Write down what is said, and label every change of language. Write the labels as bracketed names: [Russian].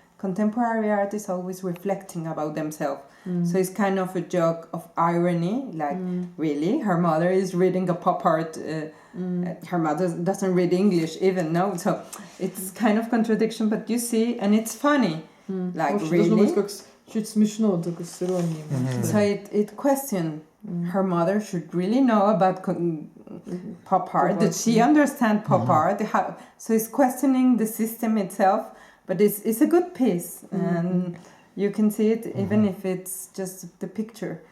[English] Contemporary art is always reflecting about themselves. So it's kind of a joke of irony, like, really? Her mother is reading a pop art. Her mother doesn't read English even, no? So it's kind of contradiction, but you see, and it's funny. Like, [Russian] В общем, должно быть [English] really? [Russian] как чуть смешно, только с иронией. [English] So it questioned her mother should really know about pop art. Did she understand pop art? So it's questioning the system itself, but it's a good piece, and you can see it even if it's just the picture.